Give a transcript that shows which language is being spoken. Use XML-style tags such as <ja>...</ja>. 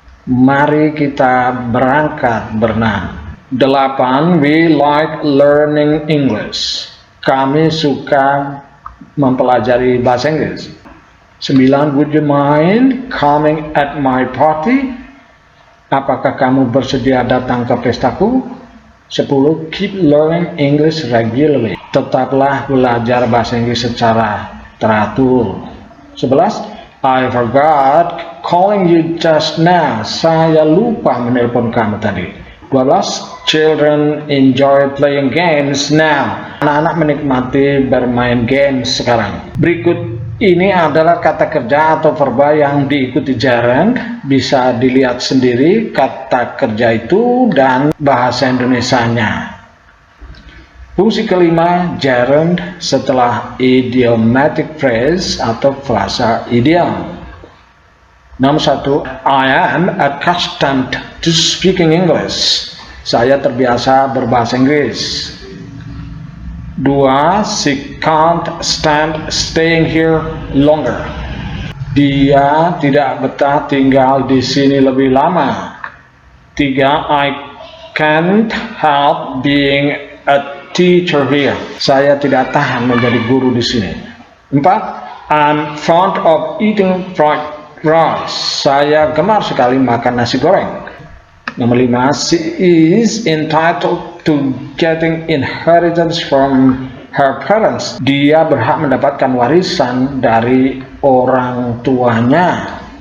<id>Mari kita berangkat berenang. 8.</id> <en>We like learning English.</en> <id>Kami suka mempelajari bahasa Inggris. 9.</id> <en>Would you mind coming at my party?</en> <id>Apakah kamu bersedia datang ke pestaku? 10.</id> <en>Keep learning English regularly.</en> <id>Tetaplah belajar bahasa Inggris secara teratur. 11.</id> <en>I forgot calling you just now.</en> <id>Saya lupa menelpon kamu tadi. 12.</id> <en>Children enjoy playing games now.</en> <id>Anak-anak menikmati bermain games sekarang. Berikut ini adalah kata kerja atau verba yang diikuti gerund. Bisa dilihat sendiri kata kerja itu dan bahasa Indonesianya. Fungsi kelima, gerund setelah idiomatic phrase atau frasa idiom. Nomor 1.</id> <en>I am accustomed to speaking English.</en> <id>Saya terbiasa berbahasa Inggris. 2.</id> <en>She can't stand staying here longer.</en> <id>Dia tidak betah tinggal di sini lebih lama. 3.</id> <en>I can't help being a teacher here.</en> <id>Saya tidak tahan menjadi guru di sini. 4.</id> <en>I'm fond of eating fried rice.</en> <id>Saya gemar sekali makan nasi goreng. Nomor 5.</id> <en>She is entitled to getting inheritance from her parents.</en> <id>Dia berhak mendapatkan warisan dari orang tuanya.</id>